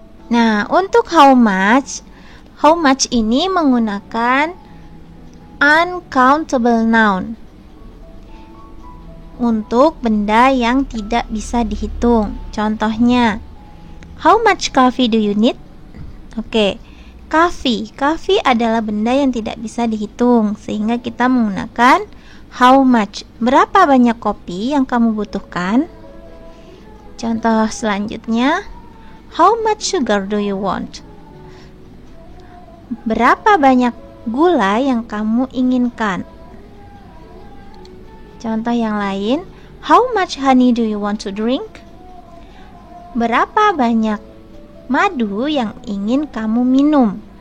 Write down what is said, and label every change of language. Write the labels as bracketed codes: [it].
[id] Nah, untuk how much ini menggunakan uncountable noun untuk benda yang tidak bisa dihitung. Contohnya, [en] how much coffee do you need? [id] Oke, coffee adalah benda yang tidak bisa dihitung, sehingga kita menggunakan how much. Berapa banyak kopi yang kamu butuhkan? Contoh selanjutnya, [en] how much sugar do you want? [id] Berapa banyak gula yang kamu inginkan? Contoh yang lain, [en] how much honey do you want to drink? [id] Berapa banyak madu yang ingin kamu minum?